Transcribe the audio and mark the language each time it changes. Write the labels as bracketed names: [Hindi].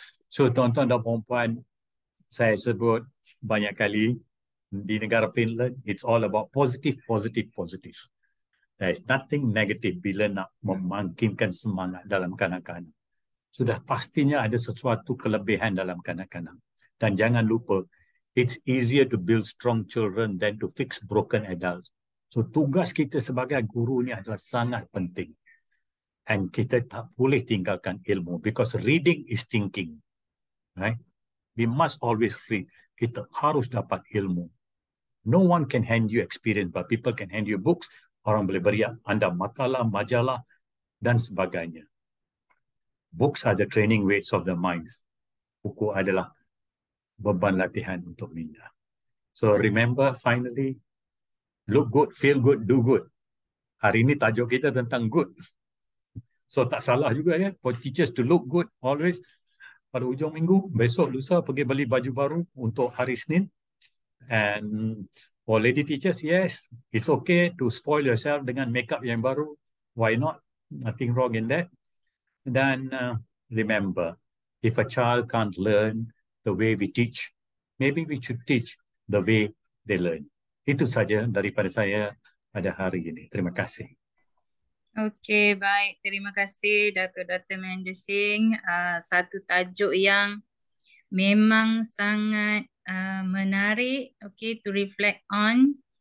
[Malay] So, tuan-tuan dan puan-puan, saya sebut banyak kali di negara Finland, [English] it's all about positive, positive, positive. There is nothing negative [Malay] bila nak membangkitkan semangat dalam kanak-kanak. Sudah pastinya ada sesuatu kelebihan dalam kanak-kanak. Dan jangan lupa, [English] it's easier to build strong children than to fix broken adults. [Malay] So tugas kita sebagai guru ni adalah sangat penting. [English] And [Malay] kita tak boleh tinggalkan ilmu [English] because reading is thinking. Right? We must always read. [Malay] Kita harus dapat ilmu. [English] No one can hand you experience, but people can hand you books. [Malay] Orang boleh beri anda makalah, majalah dan sebagainya. [English] Books are the training weights of the minds. [Malay] Buku adalah beban latihan untuk minda. [English] So remember, finally, look good, feel good, do good. [Malay] Hari ini tajuk kita tentang good. So tak salah juga ya, [English] for teachers to look good always. [Malay] Pada hujung minggu, besok, lusa pergi beli baju baru untuk hari Senin. [English] And for lady teachers, yes, it's okay to spoil yourself [Malay] dengan makeup yang baru. [English] Why not? Nothing wrong in that. Dan remember, if a child can't learn the way we teach, maybe we should teach the way they learn. [Malay] Itu saja daripada saya pada hari ini. Terima kasih. Okey, baik. Terima kasih Dato' Dr. Mahendra Singh. Satu tajuk yang memang sangat menarik, okay, [English] to reflect on.